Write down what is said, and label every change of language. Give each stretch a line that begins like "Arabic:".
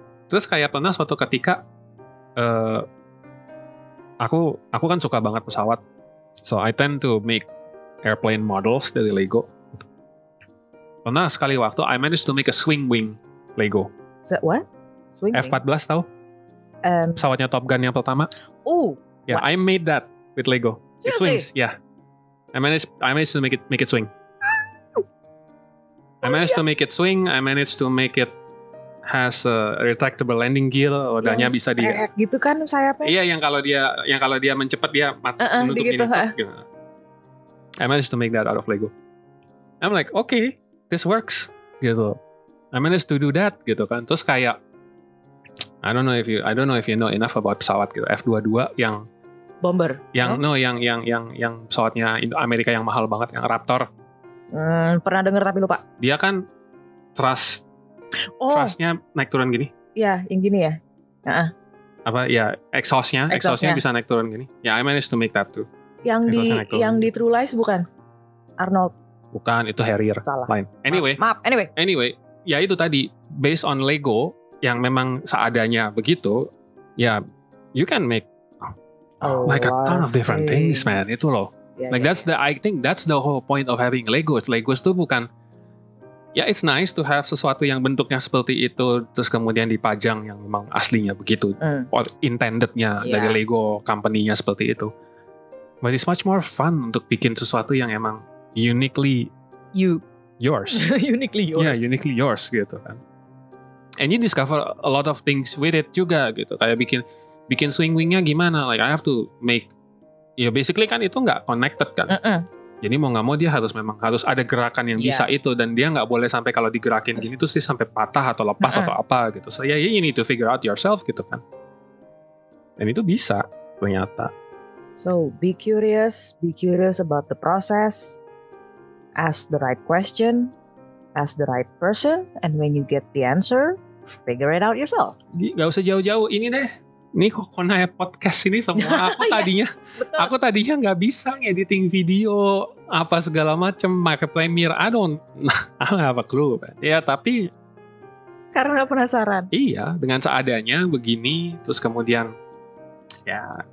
Indonesian: Terus kayak pernah suatu ketika, aku kan suka banget pesawat,
English: so I tend to make airplane models
Indonesian: dari Lego. Pernah sekali waktu
English: I managed to make a swing wing Lego. So, what? Swing
Indonesian: F-14 tahu? Pesawatnya Top Gun yang pertama. Oh.
English: Yeah, what? I made that with Lego. It swings. Yeah. I managed to make it swing. I managed to make it swing. I managed to make it has a retractable landing gear.
Indonesian: Rodanya bisa dia. Gitu kan sayapnya? Iya, yang kalau dia mencepat dia menutup gitu, ini. Gitu.
English: I managed to make that out of Lego. I'm like, okay, this works,
Indonesian: gitu.
English: I managed to do that,
Indonesian: gitu kan. Terus kayak,
English: I don't know if you know enough about
Indonesian: pesawat gitu.
English: F-22 yang bomber.
Indonesian: Yang pesawatnya Amerika yang mahal banget, yang Raptor. Pernah dengar tapi lupa. Dia kan thrustnya naik turun gini. Iya, yang gini ya. Apa ya, exhaustnya bisa naik turun gini.
English: Ya, I managed to make that too.
Indonesian: Yang di True Lies bukan? Arnold. Bukan, itu Harrier. Salah. Lain. Anyway, ya itu tadi
English: based on
Indonesian: Lego yang memang seadanya begitu.
English: Ya, you can make like a ton of different things, man.
Indonesian: Itu loh.
English: I think that's the whole point of having Legos.
Indonesian: Legos tuh bukan, ya
English: it's nice to have
Indonesian: sesuatu yang bentuknya seperti itu terus kemudian dipajang yang memang aslinya begitu,
English: or
Indonesian: intendednya dari Lego company-nya seperti itu.
English: But it's much more fun
Indonesian: untuk bikin sesuatu yang emang
English: uniquely yours. Uniquely yours. Yeah, uniquely yours
Indonesian: gitu kan.
English: And you discover a lot of things with it
Indonesian: juga gitu. Kayak bikin swing wingnya gimana?
English: Like I have to make,
Indonesian: ya
English: basically
Indonesian: kan itu nggak connected kan. Jadi mau nggak mau dia harus ada gerakan yang bisa itu, dan dia nggak boleh sampai kalau digerakin gini tuh sih sampai patah atau lepas atau apa gitu.
English: So yeah, you need to figure out yourself
Indonesian: gitu kan. Dan itu bisa ternyata.
English: So be curious about the process. Ask the right question, ask the right person, and when you get the answer, figure it out yourself.
Indonesian: Gak usah jauh-jauh ini deh. Ini Kokona podcast ini semua aku tadinya nggak bisa ngediting video apa segala macam, pakai Premiere.
English: I don't have a clue.
Indonesian: Ya tapi karena penasaran. Iya, dengan seadanya begini, terus kemudian ya.